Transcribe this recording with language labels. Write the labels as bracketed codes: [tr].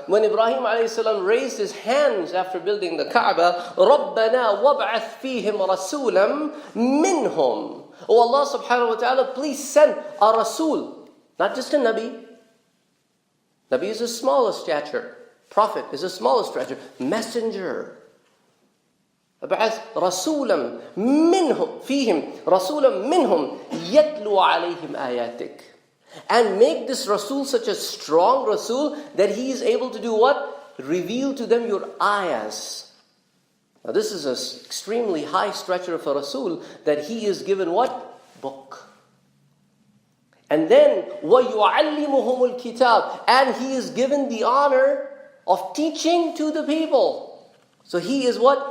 [en] When Ibrahim alayhi salam raised his hands after building the Kaaba, [ar] رَبَّنَا وَابْعَثْ فِيهِمْ رَسُولًا مِّنْهُمْ. [en] Oh Allah subhanahu wa ta'ala, please send a Rasul. Not just a Nabi. Nabi is a smaller stature. Prophet is a smaller stature. Messenger. [ar] أبعث رسولا منهم فيهم رسولا منهم يتلو عليهم آياتك. [en] And make this Rasul such a strong Rasul that he is able to do what? Reveal to them your ayahs. Now this is an extremely high stature of a Rasul, that he is given what? Book. And then [ar] وَيُعَلِّمُهُمُ الْكِتَابِ, [en] and he is given the honor of teaching to the people. So he is what?